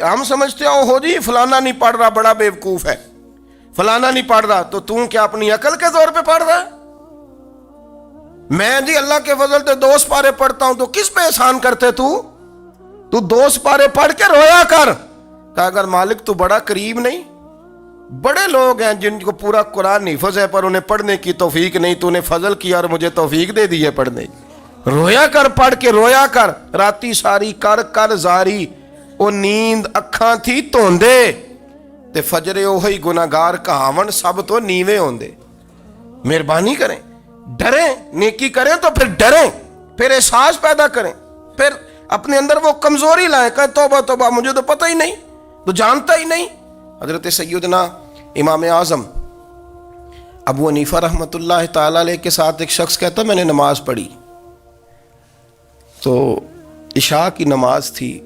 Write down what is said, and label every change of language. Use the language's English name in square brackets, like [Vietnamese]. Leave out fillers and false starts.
[Urdu] ہم سمجھتے ہو جی فلانا نہیں پڑھ رہا بڑا بیوقوف ہے، فلانا نہیں پڑھ رہا، تو تم کیا اپنی عقل کے زور پہ پڑھ رہا ہے؟ میں جی اللہ کے فضل سے 2 سپارے پڑھتا ہوں، تو کس پہ احسان کرتے تو 2 سپارے پڑھ کے رویا کر. کہا اگر مالک تو بڑا قریب نہیں؟ بڑے لوگ ہیں جن کو پورا قرآن حفظ ہے پر انہیں پڑھنے کی توفیق نہیں، تو انہیں فضل کیا اور مجھے توفیق دے دی ہے پڑھنے کی. رویا کر، پڑھ کے رویا کر. [Punjabi] راتی ساری کر کر زاری، وہ نیند اکھاں تھی توندے تے فجرے اوہی گناہگار کہاون سب تو نیوے ہوندے. [Urdu] مہربانی کریں، ڈریں، نیکی کریں تو پھر ڈریں، پھر احساس پیدا کریں، پھر اپنے اندر وہ کمزوری لائیں کہ توبہ توبہ مجھے تو پتہ ہی نہیں، تو جانتا ہی نہیں. حضرت سیدنا امام اعظم ابو حنیفہ رحمۃ اللہ تعالی علیہ کے ساتھ ایک شخص کہتا میں نے نماز پڑھی، تو عشاء کی نماز تھی.